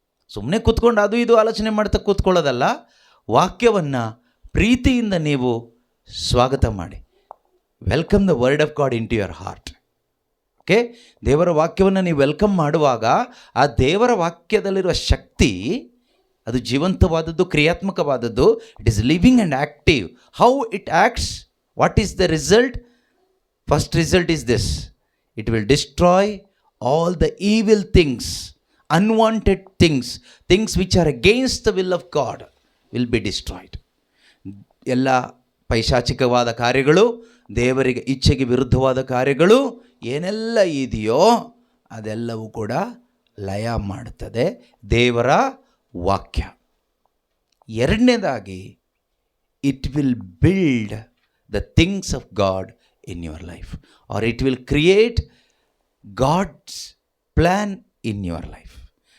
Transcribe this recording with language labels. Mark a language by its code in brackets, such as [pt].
[kn] ಸುಮ್ಮನೆ ಕೂತ್ಕೊಂಡು ಅದು ಇದು ಆಲೋಚನೆ ಮಾಡ್ತಾ ಕೂತ್ಕೊಳ್ಳೋದಲ್ಲ. ವಾಕ್ಯವನ್ನು ಪ್ರೀತಿಯಿಂದ ನೀವು ಸ್ವಾಗತ ಮಾಡಿ. [en] Welcome the word of God into your heart. [kn] Okay? ದೇವರ ವಾಕ್ಯವನ್ನು ನೀವು ವೆಲ್ಕಮ್ ಮಾಡುವಾಗ ಆ ದೇವರ ವಾಕ್ಯದಲ್ಲಿರುವ ಶಕ್ತಿ ಅದು ಜೀವಂತವಾದದ್ದು, ಕ್ರಿಯಾತ್ಮಕವಾದದ್ದು. [en] It is living and active. How it acts? What is the result? First result is this: it will destroy all the evil things, unwanted things which are against the will of God will be destroyed. [kn] ಎಲ್ಲ ಪೈಶಾಚಿಕವಾದ ಕಾರ್ಯಗಳು, ದೇವರಿಗೆ ಇಚ್ಛೆಗೆ ವಿರುದ್ಧವಾದ ಕಾರ್ಯಗಳು ಏನೆಲ್ಲ ಇದೆಯೋ ಅದೆಲ್ಲವೂ ಕೂಡ ಲಯ ಮಾಡುತ್ತದೆ ದೇವರ ವಾಕ್ಯ. [en] ಎರಡನೇದಾಗಿ, it will build the things of God in your life, or it will create God's plan in your life.